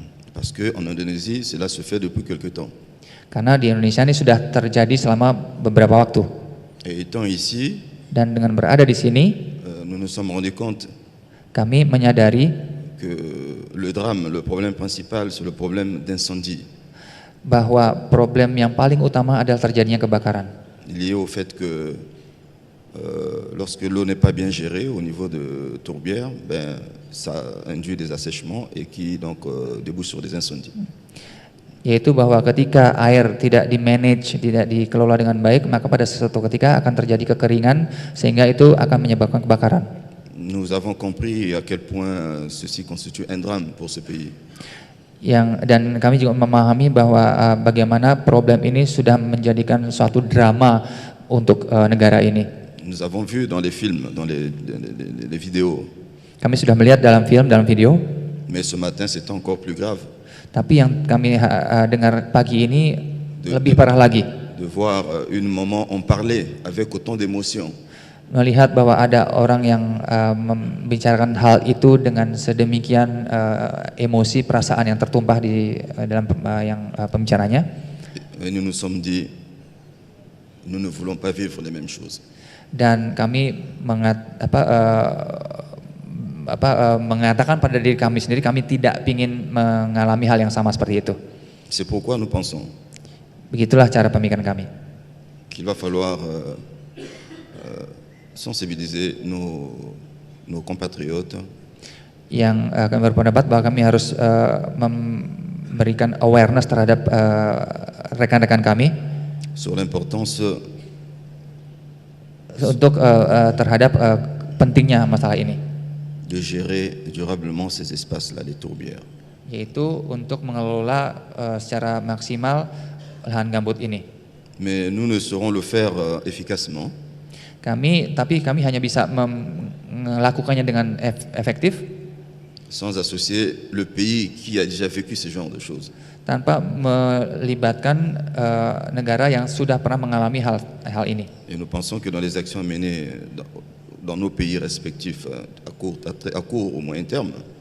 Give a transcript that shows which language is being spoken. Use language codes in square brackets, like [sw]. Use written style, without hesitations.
[fr] Parce que en Indonésie, cela se fait depuis quelque temps. [id] Karena di Indonesia ini sudah terjadi selama beberapa waktu. [fr] Et étant ici, [id] dan dengan berada di sini, [fr] nous nous sommes rendus compte [id] kami menyadari [fr] que le drame, le problème principal, c'est le problème d'incendie. [id] Bahwa problem yang paling utama adalah terjadinya kebakaran. [fr] Lié au fait que lorsque l'eau n'est pas bien gérée au niveau de tourbières, ça induit des assèchements et qui donc débouche sur des incendies. [id] Yaitu bahwa ketika air tidak di-manage, tidak dikelola dengan baik, maka pada suatu ketika akan terjadi kekeringan sehingga itu akan menyebabkan kebakaran. [fr] Nous avons compris à quel point ceci constitue un drame pour ce pays. [id] Dan kami juga memahami bahwa bagaimana problem ini sudah menjadikan suatu drama untuk negara ini. [fr] Nous avons vu dans les films, dans les vidéos. [id] Kami sudah melihat dalam film, dalam video. [fr] Mais ce matin, c'est encore plus grave. [id] Tapi yang kami dengar pagi ini lebih parah lagi. [fr] De voir une maman en parler avec autant d'émotion. [id] Melihat bahwa ada orang yang membicarakan hal itu dengan sedemikian emosi, perasaan yang tertumpah di dalam pembicaranya. [fr] Et nous nous sommes dit, nous ne voulons pas vivre les mêmes choses. [id] Dan kami mengatakan pada diri kami sendiri, kami tidak ingin mengalami hal yang sama seperti itu. [fr] C'est pourquoi nous pensons. [id] Begitulah cara pemikiran kami. [fr] Qu'il va falloir sensibiliser nos compatriotes. [id] Yang akan berpendapat bahwa kami harus memberikan awareness terhadap rekan-rekan kami [fr] sur l'importance [id] untuk terhadap pentingnya masalah ini. [fr] De gérer durablement ces espaces-là, les tourbières. [id] yaitu untuk mengelola secara maksimal lahan gambut ini. [fr] Mais nous ne saurons le faire efficacement [id] Tapi kami hanya bisa melakukannya dengan efektif [fr] sans associer le pays qui a déjà vécu ce genre de choses. [id] tanpa melibatkan negara yang sudah pernah mengalami hal ini. [fr] Et nous pensons que dans les actions menées dans nos pays respectifs à court ou moyen terme,